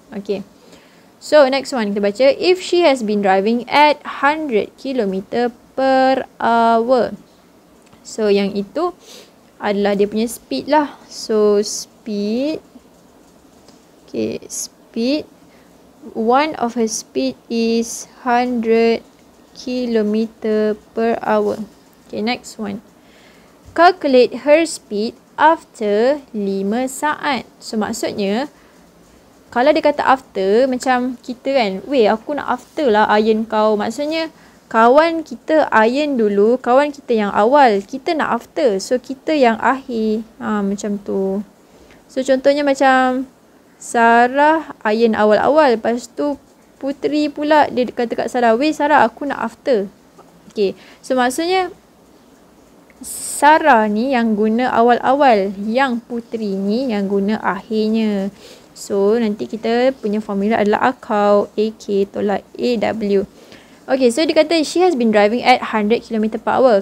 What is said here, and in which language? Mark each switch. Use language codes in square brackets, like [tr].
[en] Okay, so next one [ms] kita baca, [en] if she has been driving at 100 km per hour. [ms] So yang itu adalah dia punya speed lah. [en] So speed, okay, speed, one of her speed is 100 km per hour. Okay, next one. Calculate her speed after 5 [ms] saat. So maksudnya, kalau dia kata after, macam kita kan, weh aku nak after lah iron kau. Maksudnya, kawan kita iron dulu, kawan kita yang awal, kita nak after. So kita yang akhir. Macam tu. So contohnya macam Sarah iron awal-awal. Lepas tu Putri pula dia kata kat Sarah, weh Sarah aku nak after. Okay. So maksudnya Sarah ni yang guna awal-awal. Yang Putri ni yang guna akhirnya. So nanti kita punya formula adalah akau. AK tolak AW. Okay. So dia kata [en] she has been driving at 100 km per hour.